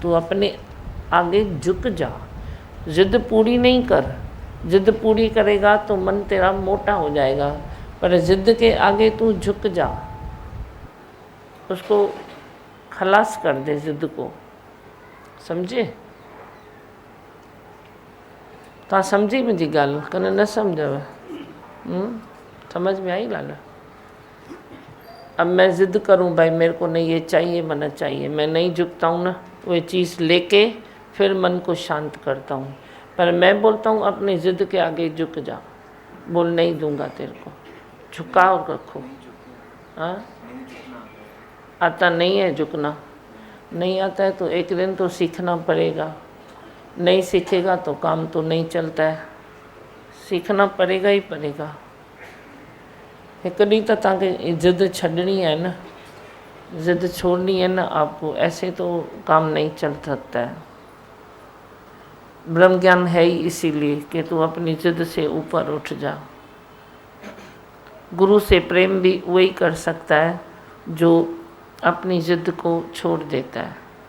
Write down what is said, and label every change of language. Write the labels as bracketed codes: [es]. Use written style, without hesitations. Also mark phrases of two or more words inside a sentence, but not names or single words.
[hi] तू अपने आगे झुक जा, जिद पूरी नहीं कर। जिद पूरी करेगा तो मन तेरा मोटा हो जाएगा, पर जिद के आगे तू झुक जा, उसको खलास कर दे जिद को। समझे? [sd] तव्हां समझी मुंहिंजी ॻाल्हि कन न सम्झव? [hi] समझ में आई लाला? अब मैं ज़िद करूं भाई मेरे को नहीं ये चाहिए मना चाहिए, मैं नहीं झुकता हूँ ना, वो चीज़ लेके फिर मन को शांत करता हूँ। पर मैं बोलता हूँ अपनी ज़िद के आगे झुक जा, बोल नहीं दूंगा तेरे को, झुकाव रखो। हाँ, आता नहीं है झुकना, नहीं आता है तो एक दिन तो सीखना पड़ेगा। नहीं सीखेगा तो काम तो नहीं चलता है, सीखना पड़ेगा ही पड़ेगा। [sd] एक ॾींहुं तो तव्हांखे ज़िद छॾणी [hi] है ना, ज़िद छोड़नी है ना आपको, ऐसे तो काम नहीं चल सकता है। ब्रह्म ज्ञान है ही इसीलिए कि तू अपनी ज़िद से ऊपर उठ जा। गुरु से प्रेम भी वही कर सकता है जो अपनी ज़िद को छोड़ देता है।